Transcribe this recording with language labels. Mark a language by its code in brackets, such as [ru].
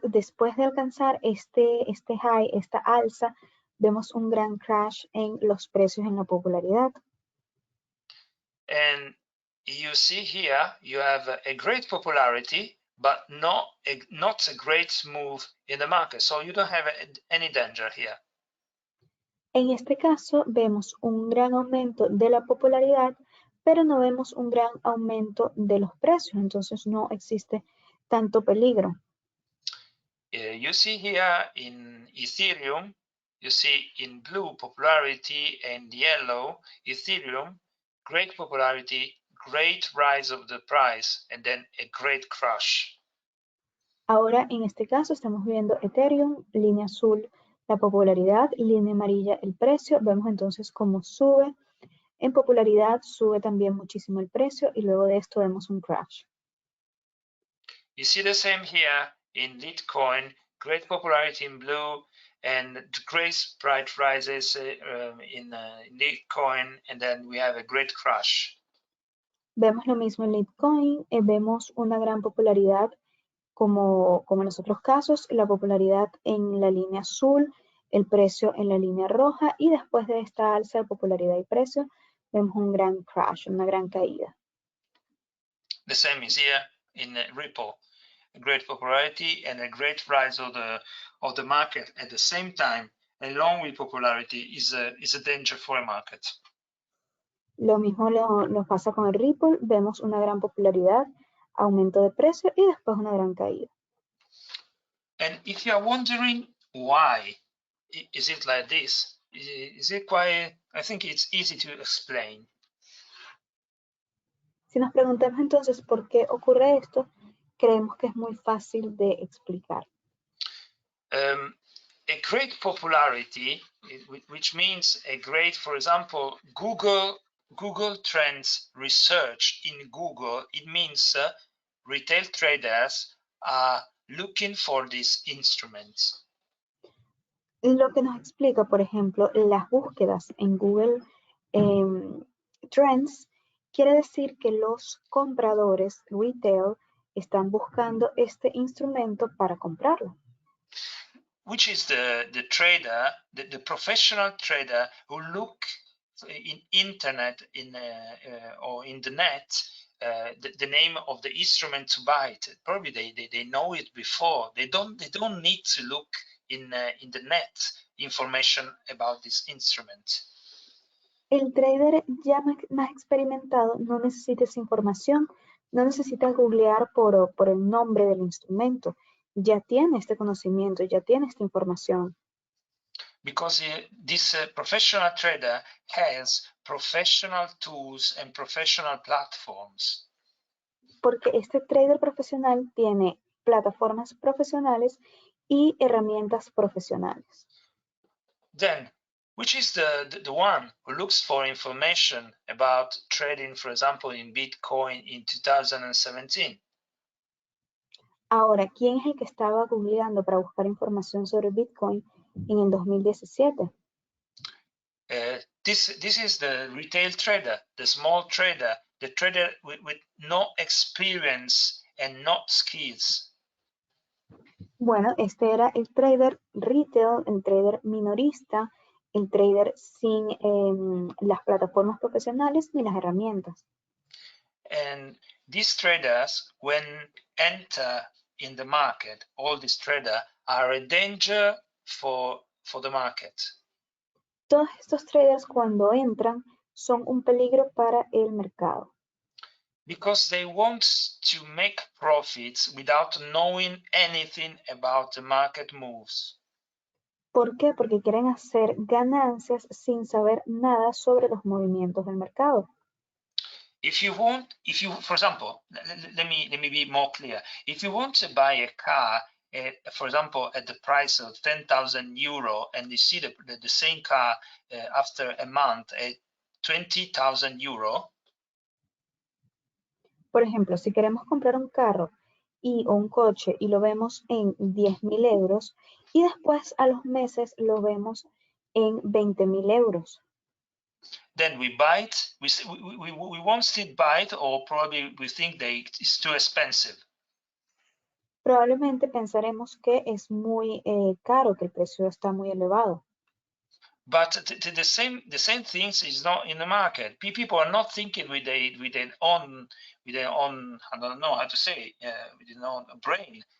[es] Después de alcanzar este high, esta alza, vemos un gran crash en los precios en la popularidad. [en] And you see here, you have a great popularity, but not a great move in the market. So you don't have any danger here. [es] En este caso, vemos un gran aumento de la popularidad, pero no vemos un gran aumento de los precios. Entonces no existe tanto peligro. [en] You see here in Ethereum, you see in blue popularity and yellow Ethereum, great popularity, great rise of the price, and then a great crash. [es] Ahora, en este caso, estamos viendo Ethereum, línea azul, la popularidad, línea amarilla, el precio. Vemos entonces cómo sube. En popularidad sube también muchísimo el precio y luego de esto vemos un crash. [en] You see the same here in Bitcoin, great popularity in blue and great price rises in Bitcoin, and then we have a great crash. [es] Vemos lo mismo en Bitcoin, vemos una gran popularidad como en los otros casos, la popularidad en la línea azul, el precio en la línea roja y después de esta alza de popularidad y precio vemos un gran crash, una gran caída. [en] The same is here in Ripple, a great popularity and a great rise of the market at the same time, along with popularity is a danger for a market. [es] Lo mismo nos pasa con el Ripple, vemos una gran popularidad, aumento de precio y después una gran caída. [en] And if you are wondering why is it like this, is it quite, I think it's easy to explain. [es] Si nos preguntamos entonces por qué ocurre esto, creemos que es muy fácil de explicar. [en] A great popularity, which means a great, for example, Google Trends research in Google, it means retail traders are looking for these instruments. [es] Lo que nos explica, por ejemplo, las búsquedas en Google Trends, quiere decir que los compradores retail están buscando este instrumento para comprarlo. [en] Which is the trader, the professional trader who look in internet or in the net the name of the instrument to buy it. Probably they know it before. They don't need to look in the net information about this instrument. [es] El trader ya más experimentado no necesita esa información, no necesita googlear por el nombre del instrumento. Ya tiene este conocimiento, ya tiene esta información. [en] Because this professional trader has professional tools and professional platforms. [es] Porque este trader profesional tiene plataformas profesionales y herramientas profesionales. [en] Then, which is the one who looks for information about trading, for example, in Bitcoin in 2017? [es] Ahora, ¿quién es el que estaba googleando para buscar información sobre Bitcoin en el 2017? [en] This is the retail trader, the small trader, the trader with no experience and not skills. [es] Bueno, este era el trader retail, el trader minorista, el trader sin las plataformas profesionales ni las herramientas. [en] And these traders, when enter in the market, all these traders are a danger for the market. [es] Todos estos traders cuando entran son un peligro para el mercado. [en] Because they want to make profits without knowing anything about the market moves. [es] ¿Por qué? Porque quieren hacer ganancias sin saber nada sobre los movimientos del mercado. [en] If you, for example, let me be more clear. If you want to buy a car, for example, at the price of 10,000 euro, and you see the same car after a month at 20,000 euro. Por ejemplo, si queremos comprar un carro o un coche y lo vemos en 10.000 euros y después a los meses lo vemos en 20.000 euros. Then we buy it, we won't still buy it, or probably we think that it's too expensive. Probablemente pensaremos que es muy caro, que el precio está muy elevado. But the same things is not in the market. People are not thinking with their own I don't know how to say with their own brain.